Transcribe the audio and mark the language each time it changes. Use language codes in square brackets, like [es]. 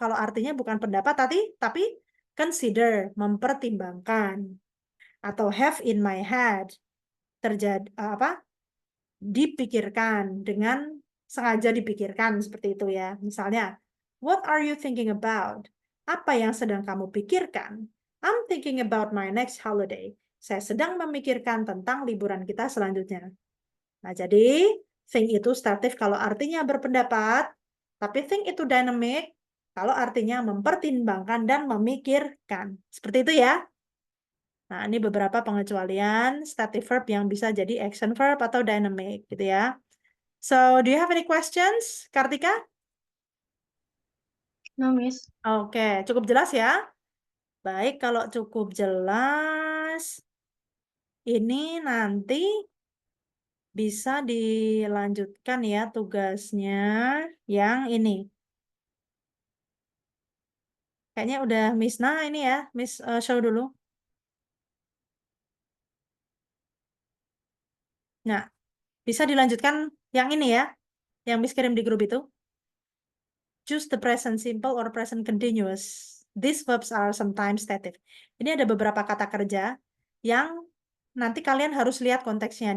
[id] Kalau artinya bukan pendapat tapi consider, mempertimbangkan. [en] Atau have in my head. [id] Dipikirkan dengan sengaja dipikirkan seperti itu ya. Misalnya, [en] what are you thinking about? [id] Apa yang sedang kamu pikirkan? [en] I'm thinking about my next holiday. [id] Saya sedang memikirkan tentang liburan kita selanjutnya. Nah, jadi think itu statif kalau artinya berpendapat, tapi think itu dynamic kalau artinya mempertimbangkan dan memikirkan. Seperti itu ya. Nah, ini beberapa pengecualian stative verb yang bisa jadi action verb atau dynamic gitu ya. [en] So, do you have any questions, Kartika? No, Miss. [id] Oke, cukup jelas ya. Baik, kalau cukup jelas, ini nanti bisa dilanjutkan ya tugasnya yang ini. Kayaknya udah Miss Nah ini ya, Miss show dulu. Nah, bisa dilanjutkan yang ini ya, yang Miss kirim di grup itu. [en] Choose the present simple or present continuous. These verbs are sometimes stative. [id] Ini ada beberapa kata kerja yang nanti kalian harus lihat konteksnya.